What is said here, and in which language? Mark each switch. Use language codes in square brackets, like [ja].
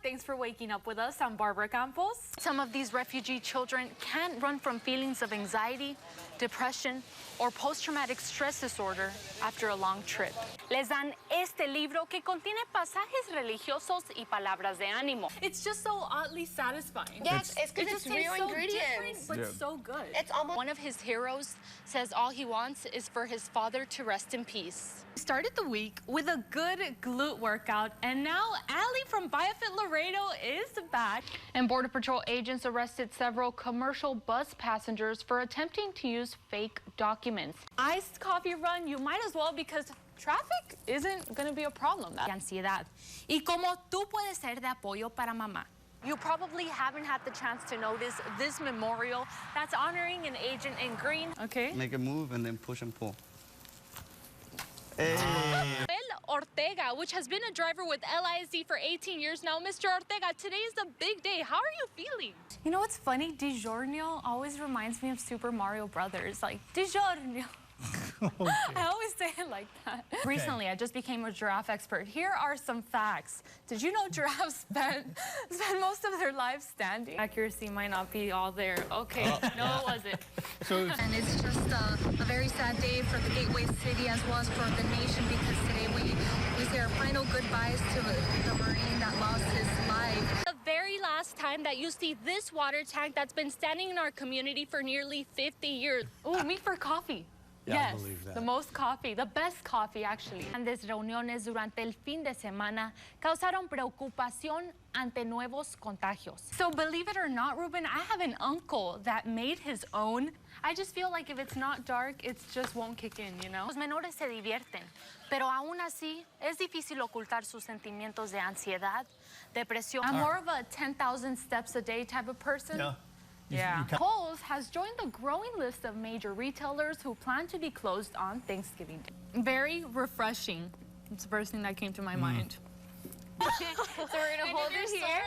[en] Thanks for waking up with us. I'm Barbara Campos. Some of these refugee children can't run from feelings of anxiety, depression, or post-traumatic stress disorder after a long trip. [es] Les dan este libro que contiene pasajes religiosos y palabras de ánimo. [en] It's just so oddly satisfying. Yes, it's because it's real ingredients. But so good. It's almost one of his heroes says all he wants is for his father to rest in peace. We started the week with a good glute workout, and now Allie from BioFit Laredo is back. And Border Patrol agents arrested several commercial bus passengers for attempting to use fake documents. Iced coffee run, you might as well, because traffic isn't going to be a problem. [es] Ansiedad. Y como tú puedes ser de apoyo para mamá. [en] You probably haven't had the chance to notice this memorial that's honoring an agent in green. Okay. Make a move and then push and pull. Hey. Ortega, which has been a driver with LISD for 18 years now. Mr. Ortega, today is a big day. How are you feeling? You know what's funny? DiGiorno always reminds me of Super Mario Brothers. Like, DiGiorno. Okay. I always say it like that. Okay. Recently, I just became a giraffe expert. Here are some facts. Did you know giraffes spend most of their lives standing? Accuracy might not be all there. Okay, no, it wasn't. And it's just a very sad day for the Gateway City as well as for the nation, because today we say our final goodbyes to the Marine that lost his life. The very last time that you see this water tank that's been standing in our community for nearly 50 years. Ooh, me for coffee. Yeah, yes, I believe that. The most coffee, the best coffee, actually. [es] Grandes reuniones durante el fin de semana causaron preocupación ante nuevos contagios. [en] So believe it or not, Ruben, I have an uncle that made his own. I just feel like if it's not dark, it just won't kick in, you know? [es] Los menores se divierten, pero aún así es difícil ocultar sus sentimientos de ansiedad, depresión. [en] I'm more of a 10,000 steps a day type of person. Yeah. Yeah. Kohl's has joined the growing list of major retailers who plan to be closed on Thanksgiving Day. Very refreshing. It's the first thing that came to my mind. So we're gonna hold it here.